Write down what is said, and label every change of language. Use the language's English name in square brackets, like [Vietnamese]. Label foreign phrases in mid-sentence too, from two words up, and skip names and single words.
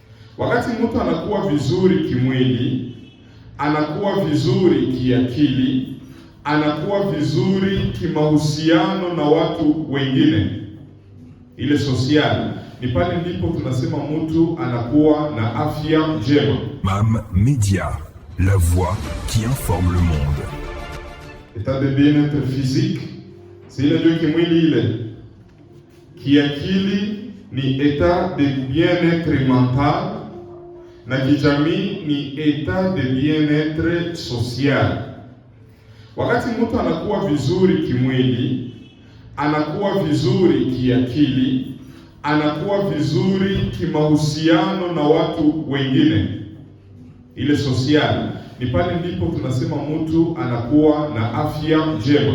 [Swahili] Wakati mtu anakuwa vizuri kimwili, anakuwa vizuri kiakili, anakuwa vizuri kimahusiano na watu wengine, ile social, ni pale ndipo tunasema mtu anakuwa na afya njema. [French] MAM Média, la voix qui informe le monde. État de bien-être physique, c'est [Swahili] ile ndio kimwili ile. Kiakili ni [French] état de bien-être mental, [Swahili] na kijamii ni [French] état de bien-être social. [Swahili] Wakati mtu anakuwa vizuri kimwili, anakuwa vizuri kiakili, anakuwa vizuri kimahusiano na watu wengine, ile social, ni pale ndipo tunasema mtu anakuwa na afya njema.